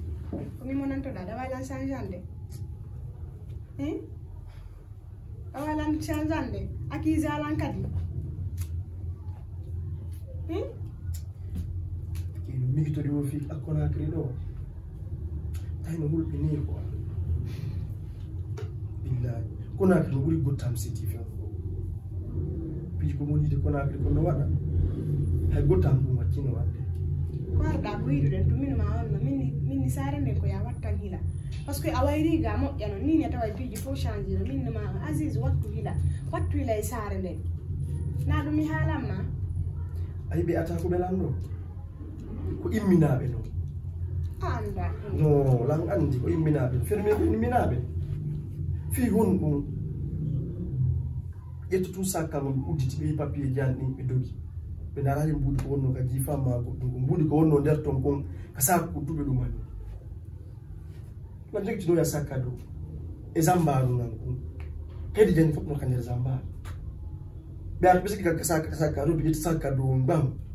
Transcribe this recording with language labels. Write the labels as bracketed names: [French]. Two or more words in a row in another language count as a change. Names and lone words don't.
[Fula] Ko mi monanto da, da walan changeande. Eh? Da walan changeande. Aki zalan kadi. Eh? Kino mi to do fi akona credo. Tay no hulɓe ni ko. Billahi. Conakry no ɓuri gottam city fe. Piji ko moni de Conakry ko no waɗa. Hay gottam ɗum wakkino waɗde. Ko arɗa ko yiɗuɗen to min ma on no. Min ni, min ni sare nden ko ya wattan hila. [French] Par ce que [Fula] a wayri ga moƴƴa no. Min ya tawa piji fo change no. Min ma Aziz wattu hila. Wattu hila e sare nden. Na ɗum mi haalan ma. Ayi ɓe ata ko ɓe lamɗo. Ko imminaɓe no. A anda. No, lan andi ko imminaɓe. Fere min ko imminaɓe. Fi hon ɗum. Ƴetto [French] tout ça [Fula] kam udditi ɓe papier jan ɗin ɓe dogi. Ɓe narani mbuɗi ko wonno ka jifa ma goɗɗum ko. Mbuɗi ko wonno nder ton kon ka sa ko duɓe ɗum ani. Man jogitinoya sakka dow. E zambaru nan kon. Kadi jani fof no ka nder zambaru. Ɓe arti ɓe sigi ka sa-, ka sakka dow, ɓe ƴetti sakka dow mbam.